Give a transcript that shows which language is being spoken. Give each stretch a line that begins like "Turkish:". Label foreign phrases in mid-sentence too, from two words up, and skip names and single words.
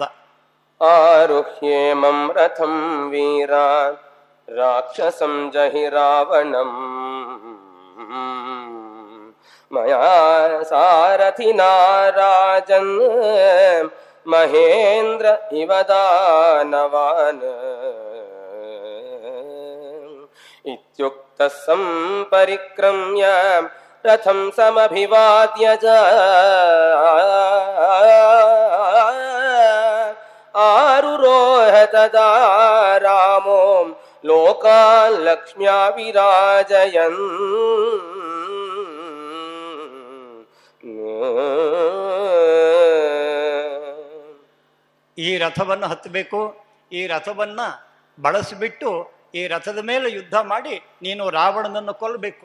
Sanskrit: ಆರುಹ್ಯೇಮಂ ರಥಂ ವೀರ ರಾಕ್ಷಸಂ ಜಹಿ ರಾವಣಂ ಮಯಾ ಸಾರಥಿನಾ ರಾಜನ್ ಮಹೇಂದ್ರ ಇವ ದಾನವಾನ್ ಇತ್ಯುಕ್ತಃ ಸಂಪರಿಕ್ರಮ್ಯ ರಥಂ ಸಮಭಿವಾದ್ಯ ಆರುರೋಹ ತದಾ ರಾಮೋ ಲೋಕಾನ್ ಲಕ್ಷ್ಮ್ಯಾ ವಿರಾಜಯನ್.
Kannada: ಈ ರಥವನ್ನು ಹತ್ತಬೇಕು, ಈ ರಥವನ್ನು ಬಳಸಿಬಿಟ್ಟು ಈ ರಥದ ಮೇಲೆ ಯುದ್ಧ ಮಾಡಿ ನೀನು ರಾವಣನನ್ನು ಕೊಲ್ಲಬೇಕು.